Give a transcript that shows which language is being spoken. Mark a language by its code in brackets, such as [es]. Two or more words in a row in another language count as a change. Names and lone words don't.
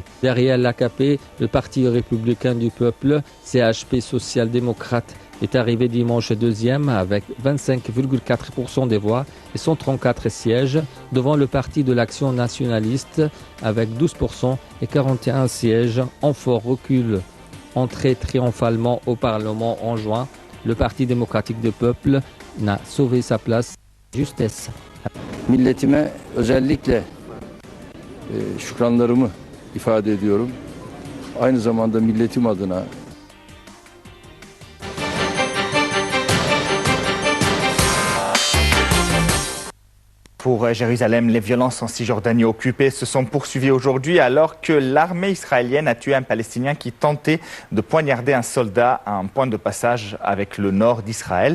[fr] Derrière l'AKP, le Parti républicain du peuple, CHP social-démocrate, est arrivé dimanche deuxième avec 25,4% des voix et 134 sièges, devant le Parti de l'Action nationaliste avec 12% et 41 sièges en fort recul. Entré triomphalement au Parlement en juin, le Parti démocratique du peuple n'a sauvé sa place justesse. [tr] Milletime özellikle şükranlarımı ifade ediyorum. Aynı zamanda milletim adına [fr] Pour Jérusalem, les violences en Cisjordanie occupée se sont poursuivies aujourd'hui alors que l'armée israélienne a tué un Palestinien qui tentait de poignarder un soldat à un point de passage avec le nord d'Israël.